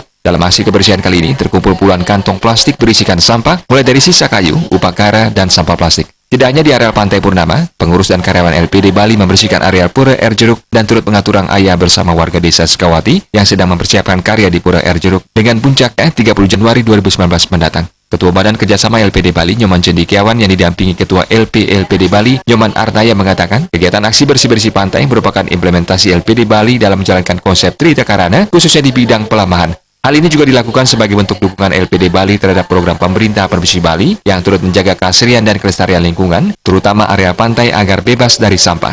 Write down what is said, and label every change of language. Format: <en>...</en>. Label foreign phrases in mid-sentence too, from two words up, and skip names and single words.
<id>Dalam aksi kebersihan kali ini terkumpul puluhan kantong plastik berisikan sampah, mulai dari sisa kayu, upakara, dan sampah plastik. Tidak hanya di areal Pantai Purnama, pengurus dan karyawan LPD Bali membersihkan areal Pura Air Jeruk dan turut mengatur rang ayah bersama warga desa Sukawati yang sedang mempersiapkan karya di Pura Air Jeruk dengan puncaknya 30 Januari 2019 mendatang. Ketua Badan Kerjasama LPD Bali, Nyoman Cendikiawan, yang didampingi Ketua LPD Bali, Nyoman Arnaya, mengatakan kegiatan aksi bersih-bersih pantai merupakan implementasi LPD Bali dalam menjalankan konsep Trihita Karana, khususnya di bidang pelamahan. Hal ini juga dilakukan sebagai bentuk dukungan LPD Bali terhadap program pemerintah Provinsi Bali yang turut menjaga keasrian dan kelestarian lingkungan, terutama area pantai agar bebas dari sampah.</id>